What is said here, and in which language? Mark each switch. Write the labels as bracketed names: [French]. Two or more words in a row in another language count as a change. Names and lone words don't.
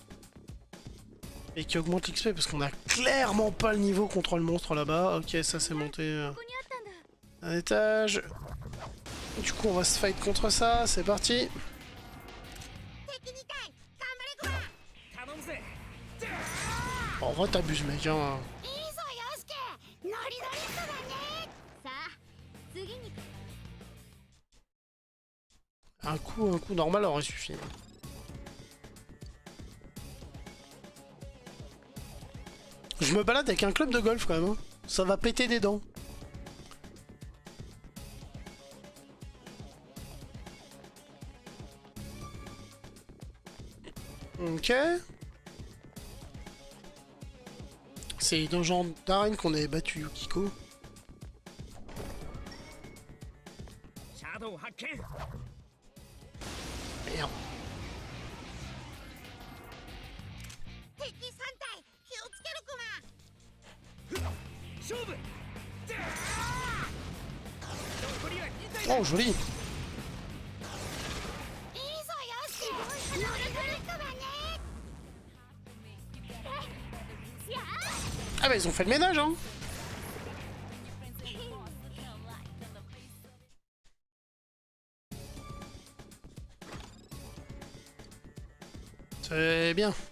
[French] Et qui augmente l'XP parce qu'on a clairement pas le niveau contre le monstre là-bas. Ok, ça c'est monté un étage. Du coup on va se fight contre ça, c'est parti. En vrai t'abuses mec hein. [Japanese] さあ次に [French] Un coup normal aurait suffi. Je me balade avec un club de golf quand même. Hein. Ça va péter des dents. Ok. C'est dans le genre d'arène qu'on avait battu Yukiko. [Japanese] シャドウ発見 [French] Merde. [Japanese] 敵3体気をつけるクマ勝負残りは2体 [French] Oh joli. [Japanese] いいぞよし乗り乗りクマね [French] Ah bah ils ont fait le ménage hein. C'est bien.